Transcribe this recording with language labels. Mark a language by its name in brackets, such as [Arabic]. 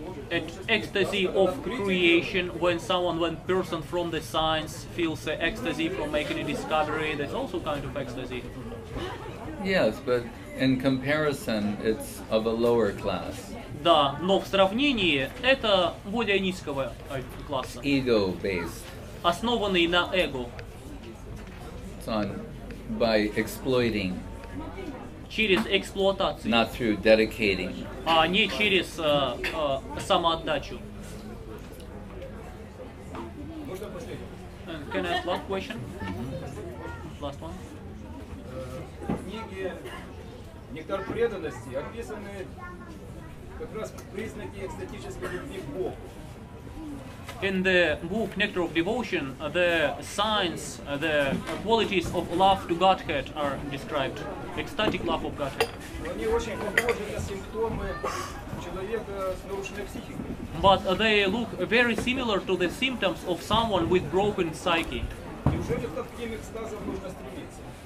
[English] And ecstasy of creation, when person from the science feels ecstasy from making a discovery, that's also kind of ecstasy. Yes, but in comparison, it's of a lower class. [Russian] Да, но в сравнении это более низкого класса. [English] Ego-based. [Russian] Основанный на эго. [English] It's on by exploiting. [Russian] Через эксплуатацию. [English] Not through dedicating. [Russian] А не через самоотдачу. [English] Can I ask last question? Last one. [Russian] В книге «Нектар преданности» описаны как раз признаки экстатической любви к Богу. [English] In the book Nectar of Devotion, the signs, the qualities of love to Godhead are described. Ecstatic love of Godhead. [Russian] Они очень похожи на симптомы человека с нарушенной психикой. [English] But they look very similar to the symptoms of someone with broken psyche. [Russian] Неужели к таким экстазам нужно стремиться?